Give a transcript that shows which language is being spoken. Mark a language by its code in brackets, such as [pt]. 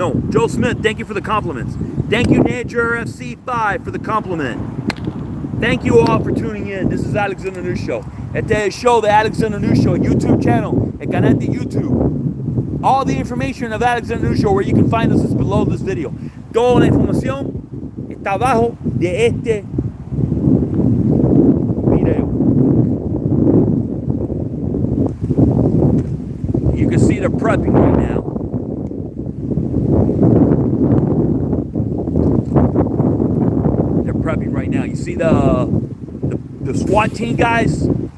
[en] Joe Smith, thank you for the compliments. Thank you, Nature FC5, for the compliment. Thank you all for tuning in. This is Alex in the News Show. [es] Este es el show de [en] Alex in the News Show, YouTube channel, [es] el canal de YouTube. [en] All the information of Alex in the News Show, where you can find us, is below this video. [es] Toda la información está abajo de este video. [en] You can see they're prepping right now. They're prepping right now. You see the SWAT team guys?